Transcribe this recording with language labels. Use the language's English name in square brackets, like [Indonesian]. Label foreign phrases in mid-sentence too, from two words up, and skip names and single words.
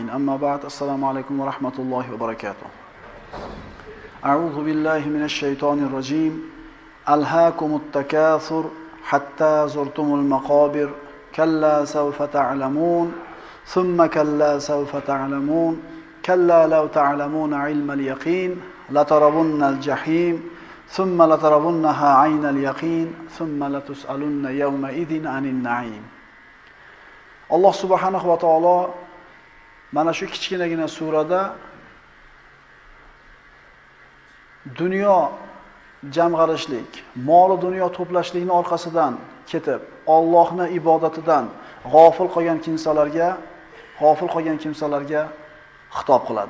[Arabic] أما بعد. السلام عليكم ورحمة الله وبركاته. أعوذ بالله من الشيطان الرجيم. ألهاكم التكاثر حتى زرتم المقابر. كلا سوف تعلمون. ثم كلا سوف تعلمون. كلا لو تعلمون علم اليقين لترون الجحيم. ثم لترونها عين اليقين ثم لتسألن يومئذ عن النعيم. الله سبحانه وتعالى [Uzbek] mana shu kichkinagina surada dunyo jamg'arishlik, mol dunyo to'plashlikning orqasidan ketib, Allohning ibodatidan g'ofil qolgan kimsalarga xitob qiladi.